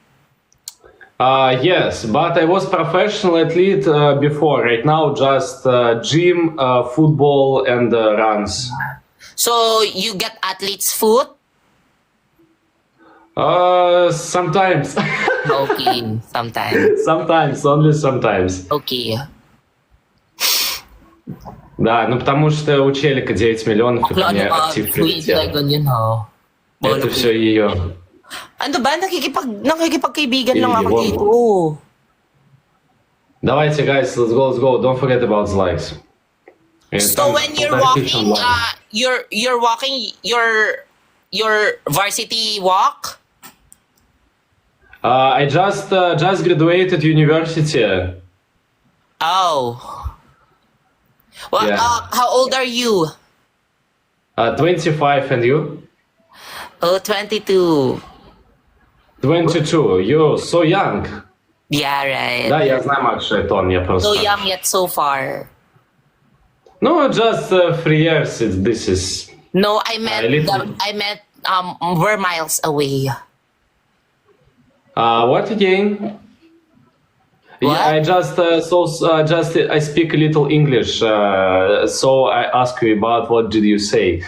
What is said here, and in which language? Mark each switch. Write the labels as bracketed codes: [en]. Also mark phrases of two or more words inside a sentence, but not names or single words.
[en] Yes, but I was professional athlete before. Right now, just gym, football, and runs. So you get athlete's foot? Sometimes. Okay, sometimes. Sometimes, only sometimes. Okay. [ru] Да, ну потому что у челика 9 миллионов, и [tl] Bakla, [ru] мне [tl] ano ka? [ru] актив [en] Tweet [ru] прилетел. [tl] like ganyan, ha? [ru] Это все ее. [tl] Ano ba? Nakikipagkaibigan lang ako [en] Wow. [tl] dito. [ru] Давайте, [en] guys, let's go. Don't forget about the likes. So when you're walking, you're walking your varsity walk? I just graduated university. Oh. Well, Yeah. how old are you? 25, and you? Oh, 22. 22. You're so young. Yeah, right. [ru] Да, я знаю, Макс, это он, я [en] So [ru] просто... [en] young yet so far. No, just 3 years. This is... No, I meant little. we're miles away. What again? What? Yeah, I just I speak a little English, so I ask you about what did you say?